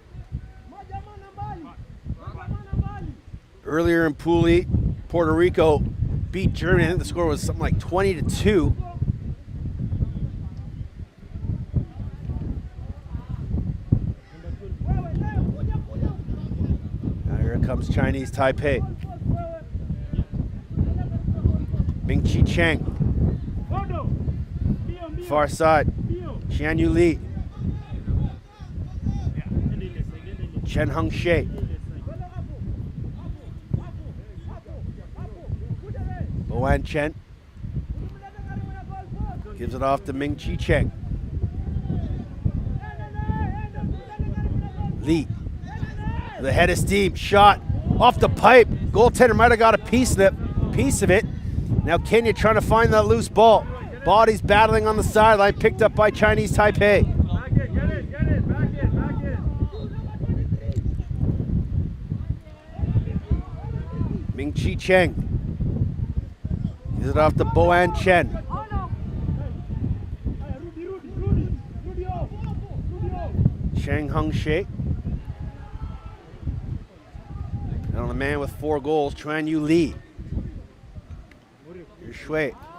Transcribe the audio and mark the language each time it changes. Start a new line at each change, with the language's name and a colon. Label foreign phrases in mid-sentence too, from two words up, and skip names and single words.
English: Earlier in Pool E, Puerto Rico beat Germany. I think the score was something like 20-2. Now here comes Chinese Taipei. Ming-Chi Cheng. Far side. Xianyu Li. Chen Hung Shea. Boan Chen. Gives it off to Ming-Chi Cheng. Li. The head of steam. Shot off the pipe. Goaltender might have got a piece of it. Now Kenya trying to find that loose ball. Bodies battling on the sideline, picked up by Chinese Taipei. Ming-Chi Cheng. Gives it off to Boan Chen. Cheng Hung Shea. And on the man with 4 goals, Chuanyu Li. Here's Shui.